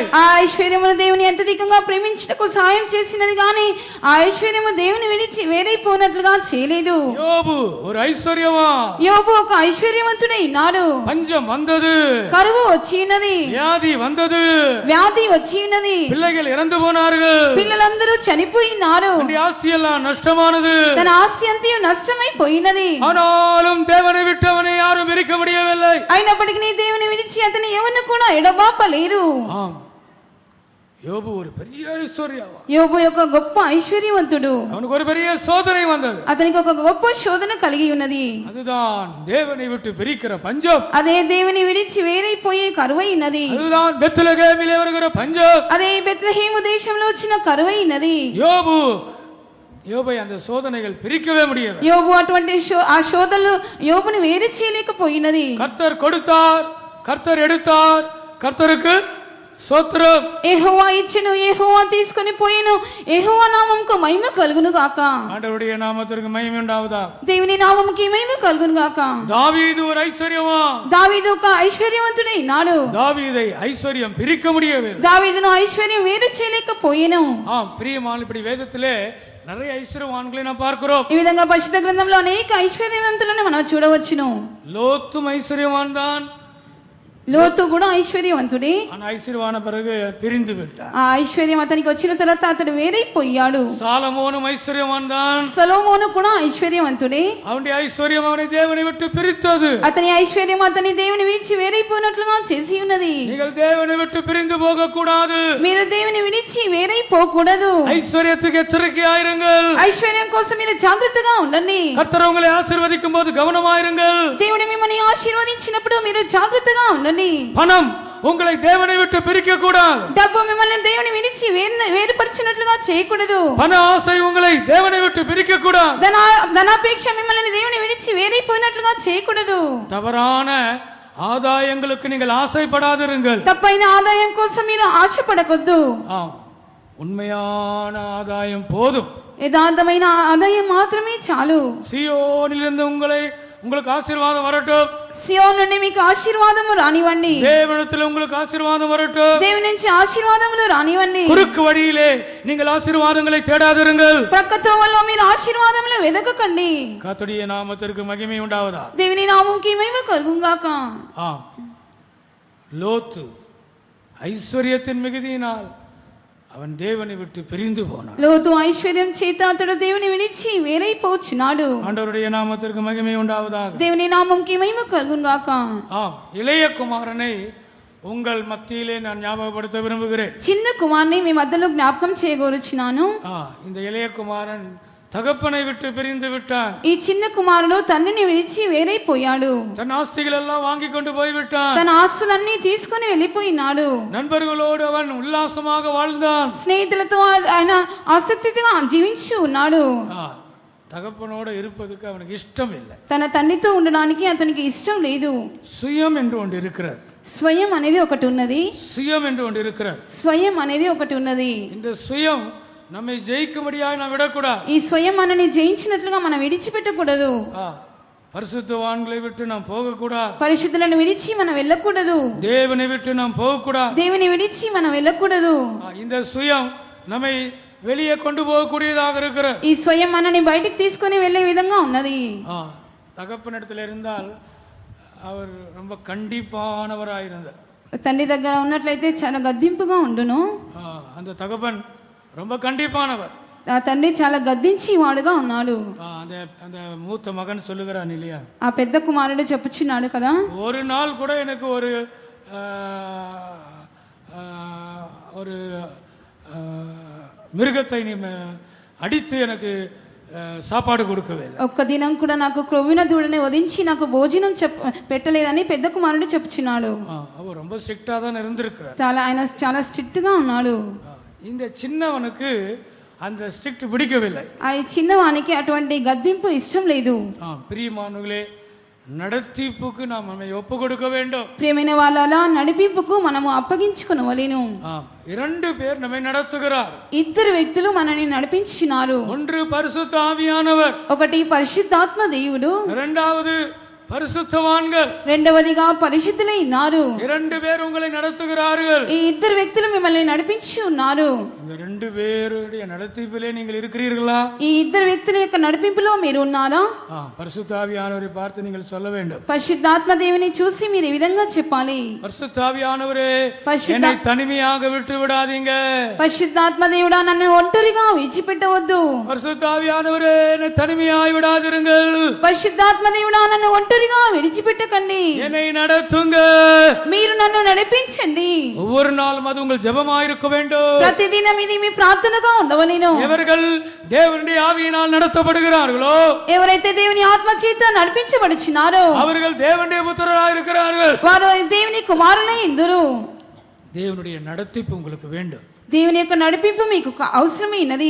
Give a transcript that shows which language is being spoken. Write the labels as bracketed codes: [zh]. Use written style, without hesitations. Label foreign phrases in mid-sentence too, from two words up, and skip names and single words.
[te] ఆ ఐశ్వర్యము దేవుని అత్యధికంగా ప్రేమించుటకు సహాయం చేసినది గాని ఆ ఐశ్వర్యము దేవుని విడిచి వేరైపోనట్లుగా చేయలేదు. [ta] యోబు ஒரு ஐஸ்வர்யமா. [te] యోబు ఒక ఐశ్వర్యవంతుడై ఉన్నాడు. [ta] பஞ்சம் வந்தது. [te] కరువు వచ్చినది. [ta] వ్యాధి வந்தது. [te] వ్యాధి వచ్చినది. [ta] பிள்ளைகள் இறந்து போனார்கள். [te] పిల్లలందరూ చనిపోయినారు. [ta] ஆஸ்தி எல்லாம் நஷ்டமானது. [te] తన ఆస్తి అంతయు నష్టమైపోయినది. [ta] ஆனாலும் தேவனை விட்டவனை யாரும் பிரிக்க முடியவில்லை. [te] అయినప్పటికీ దేవుని విడిచి అతని ఎవరిని కూడా ఎడబాపలేరు. [ta] யோபு ஒரு பெரிய ஐஸ்வர்யவான். [te] యోబు యొక్క గొప్ప ఐశ్వర్యవంతుడు. [ta] அவனுக்கு ஒரு பெரிய சோதனை வந்தது. [te] అతనికి ఒక గొప్ప శోధన కలిగి ఉన్నది. [ta] அதுதான் தேவனை விட்டு பிரிக்கிற பஞ்சம். [te] అదే దేవుని విడిచి వేరైపోయే కరువైనది. [ta] அதுதான் பெத்லகேமிலே வருகிற பஞ்சம். [te] అదే బెత్లెహేము దేశంలో వచ్చిన కరువైనది. [ta] யோபை அந்த சோதனைகள் பிரிக்கவே முடியவில்லை. [te] యోబు అటువంటి ఆ శోధనలు యోబుని వేరు చేయలేకపోయినది. [ta] கர்த்தர் கொடுத்தார், கர்த்தர் எடுத்தார், கர்த்தருக்கு స్తోత్రం. [te] యెహోవా ఇచ్చెను, యెహోవా తీసుకొని పోయెను, యెహోవా నామముకు మహిమ కలుగును గాక. [ta] ஆண்டவருடைய நாமத்திற்கு மகிமை உண்டாவதா. [te] దేవుని నామముకి మహిమ కలుగును గాక. [ta] தாவீது ஒரு ஐஸ்வர்யவான். [te] దావీదు ఒక ఐశ్వర్యవంతుడైనాడు. [ta] தாவீதை ஐஸ்வர்யம் பிரிக்க முடியவில்லை. [te] దావీదును ఐశ్వర్యం వేరు చేయలేకపోయెను. [ta] பிரியமான இப்படி வேதத்திலே நிறைய ஐஸ்வர்யவான்களை நாம் பார்க்கிறோம். [te] ఈ విధంగా పరిశుద్ధ గ్రంథంలో అనేక ఐశ్వర్యవంతులను మనం చూడవచ్చును. [ta] லோத்தும் ஐஸ்வர்யவான் தான். [te] లోతు కూడా ఐశ్వర్యవంతుడే. [ta] ఐశ్వర్యవాన பிறகு பிரிந்து விட்டார். [te] ఆ ఐశ్వర్యం అతనికి వచ్చిన తర్వాత అతడు వేరైపోయాడు. [ta] சாலமோனும் ஐஸ்வர்யவான் தான். [te] సొలొమోను కూడా ఐశ్వర్యవంతుడే. [ta] அவனுடைய ஐశ్వర్యం அவனை தேவனை விட்டு பிரித்தது. [te] అతని ఐశ్వర్యం అతని దేవుని విడిచి వేరైపోయినట్లుగా చేసి ఉన్నది. [ta] நீங்கள் தேவனை விட்டு பிரிந்து போக கூடாது. [te] మీరు దేవుని విడిచి వేరైపోకూడదు. [ta] ஐஸ்வர்யத்துக்கு எச்சரிக்கையாயிருங்கள். [te] ఐశ్వర్యం కోసం మీరు జాగ్రత్తగా ఉండండి. [ta] கர்த்தர் உங்களை ஆசீர்வதிக்கும் போது கவனமாயிருங்கள். [te] దేవుడు మిమ్మల్ని ఆశీర్వదించినప్పుడు మీరు జాగ్రత్తగా ఉండండి. [ta] பணம் உங்களை தேவனை விட்டு பிரிக்க கூடாது. [te] డబ్బు మిమ్మల్ని దేవుని విడిచి వేరుపరిచినట్లుగా చేయకూడదు. [ta] பண ஆசை உங்களை தேவனை விட்டு பிரிக்க கூடாது. [te] ధనాపేక్ష మిమ్మల్ని దేవుని విడిచి వేరైపోయినట్లుగా చేయకూడదు. [ta] தவறான ஆதாயங்களுக்கு நீங்கள் ஆசைப்படாதிருங்கள். [te] తప్పైన ఆదాయం కోసం మీరు ఆశపడకొద్దు. [ta] உண்மையான ஆதாயம் போதும். [te] యథార్థమైన ఆదాయం మాత్రమే చాలు. [ta] சீயோனிலிருந்து உங்களுக்கு ஆசீர்வாதம் வரட்டும். [te] సియోను నుండి మీకు ఆశీర్వాదము రానివ్వండి. [ta] தேவனிடத்தில் உங்களுக்கு ஆசீர்வாதம் வரட்டும். [te] దేవుని నుంచి ఆశీర్వాదములు రానివ్వండి. [ta] குறுக்கு வழியிலே நீங்கள் ஆசீர்வாதங்களை தேடாதிருங்கள். [te] ప్రక్క త్రోవలో మీరు ఆశీర్వాదములు వెదకకండి. [ta] கர்த்தருடைய நாமத்திற்கு மகிமை உண்டாவதா. [te] దేవుని నామముకి మహిమ కలుగుగాక. [ta] லோத்து ஐஸ்வர்யத்தின் மிகுதியினால் அவன் தேவனை விட்டு பிரிந்து போனான். [te] లోతు ఐశ్వర్యం చేత అతడు దేవుని విడిచి వేరైపోచున్నాడు. [ta] ஆண்டவருடைய நாமத்திற்கு மகிமை உண்டாவதாக. [te] దేవుని నామముకి మహిమ కలుగుగాక. [ta] இளைய குமாரனை உங்கள் மத்தியிலே நான் ஞாபகப்படுத்த விரும்புகிறேன். [te] చిన్న కుమారుని మీ మధ్యలో జ్ఞాపకం చేయగోరుచున్నాను. [ta] இந்த இளைய குமாரன் தகப்பனை விட்டு பிரிந்து விட்டான். [te] ఈ చిన్న కుమారుడు తండ్రిని విడిచి వేరైపోయాడు. [ta] தன் ஆஸ்திகள் எல்லாம் வாங்கி கொண்டு போய் விட்டான். [te] తన ఆస్తులన్నీ తీసుకొని వెళ్ళిపోయినాడు. [ta] நண்பர்களோடு அவன் உல்லாசமாக வாழ்ந்தான். [te] స్నేహితులతో ఆయన ఆసక్తిగా జీవించి ఉన్నాడు. [ta] தகப்பனோடு இருப்பதுக்கு அவனுக்கு இஷ்டம் இல்லை. [te] తన తండ్రితో ఉండడానికి అతనికి ఇష్టం లేదు. [ta] சுயம் என்று ஒன்று இருக்கிறது. [te] స్వయం అనేది ఒకటి ఉన్నది. [ta] சுயம் என்று ஒன்று இருக்கிறது. [te] స్వయం అనేది ఒకటి ఉన్నది. [ta] இந்த சுயம் நம்மை ஜெயிக்கும்படியாக நாம் விடக்கூடாது. [te] ఈ స్వయం మనని జయించినట్లుగా మనం విడిచిపెట్టకూడదు. [ta] பரிசுத்தவான்களை விட்டு நாம் போகக்கூடாது. [te] పరిశుద్ధులను విడిచి మనం వెళ్ళకూడదు. [ta] தேவனை விட்டு நாம் போகக்கூடாது. [te] దేవుని విడిచి మనం వెళ్ళకూడదు. [ta] இந்த சுயம் நம்மை வெளியே கொண்டு போகக்கூடியதாக இருக்கிறது. [te] ఈ స్వయం మనని బయటికి తీసుకొని వెళ్ళే విధంగా ఉన్నది. [ta] தகப்பனிடத்தில் இருந்தால் அவர் ரொம்ப கண்டிப்பானவராயிருந்தார். [te] తండ్రి దగ్గర ఉన్నట్లయితే చాలా గద్దింపుగా ఉండును. [ta] அந்த தகப்பன் ரொம்ப கண்டிப்பானவர். [te] ఆ తండ్రి చాలా గద్దించి వాడుగా ఉన్నాడు. [ta] அந்த மூத்த மகன் சொல்லுகிறான் இல்லையா, [te] ఆ పెద్ద కుమారుడు చెప్పుచున్నాడు కదా, [ta] ஒரு நாள் கூட எனக்கு ஒரு மிருகத்தை நீ அடித்து எனக்கு సాపాడు கொடுக்கவே [te] ఒక్క దినం కూడా నాకు క్రొవ్విన దూడని వధించి నాకు భోజనం పెట్టలేదని పెద్ద కుమారుడు చెప్పుచున్నాడు. [ta] அவர் ரொம்ப ஸ்ட்ரிக்ட்டா தான் இருந்திருக்கிறார். [te] ఆయన చాలా స్ట్రిక్ట్ గా ఉన్నాడు. [ta] இந்த சின்னவனுக்கு அந்த ஸ்ட்ரிக்ட் பிடிக்கவில்லை. [te] ఆ చిన్నవానికి అటువంటి గద్దింపు ఇష్టం లేదు. [ta] பிரியமானவர்களே, నడిపింపుకు நம்மை ఒప్పు கொடுக்க வேண்டும். [te] ప్రియమైన వాళ్ళలా నడిపింపుకు మనము అప్పగించుకొనవలెను. [ta] இரண்டு பேர் நம்மை நடத்துகிறார். [te] ఇద్దరు వ్యక్తులు మనని నడిపించినారు. [ta] ஒன்று பரிசுத்த ஆவியானவர், [te] ఒకటి పరిశుద్ధాత్మ దేవుడు, [ta] இரண்டாவது பரிசுத்தவான்கள், [te] రెండవదిగా పరిశుద్ధులై ఉన్నారు. [ta] இரண்டு பேர் உங்களை நடத்துகிறார்கள். [te] ఈ ఇద్దరు వ్యక్తులు మిమ్మల్ని నడిపించి ఉన్నారు. [ta] இந்த ரெண்டு பேருடைய நடத்திப்பிலே நீங்கள் இருக்கிறீர்களா? [te] ఈ ఇద్దరు వ్యక్తుల యొక్క నడిపింపులో మీరు ఉన్నారా? [ta] பரிசுத்த ஆவியானவரை பார்த்து நீங்கள் சொல்ல வேண்டும். [te] పరిశుద్ధాత్మ దేవుని చూసి మీరు ఈ విధంగా చెప్పాలి, [ta] பரிசுத்த ஆவியானவரே, என்னை தனிமையாக விட்டு விடாதீங்க. [te] పరిశుద్ధాత్మ దేవుడా, నన్ను ఒంటరిగా విడిచిపెట్టవద్దు. [ta] பரிசுத்த ஆவியானவரே, என்னை தனிமையாய் விடாதிருங்கள். [te] పరిశుద్ధాత్మ దేవుడా, నన్ను ఒంటరిగా ఒంటరిగా విడిచిపెట్టకండి, [ta] என்னை நடத்துங்க. [te] మీరు నన్ను నడిపించండి. [ta] ஒவ்வொரு நாளும் அது உங்கள் ஜெபமாயிருக்க வேண்டும். [te] ప్రతిదినం ఇది మీ ప్రార్థనగా ఉండవలెను. [ta] எவர்கள் தேவனுடைய ஆவியினால் நடத்தப்படுகிறார்களோ, [te] ఎవరైతే దేవుని ఆత్మ చేత నడిపించబడుచున్నారో [ta] அவர்கள் தேவனுடைய புத்திரராக இருக்கிறார்கள். [te] వారు దేవుని కుమారులై ఇందురు. [ta] தேவனுடைய நடத்திப்பு உங்களுக்கு வேண்டும். [te] దేవుని యొక్క నడిపింపు మీకు అవసరమైనది.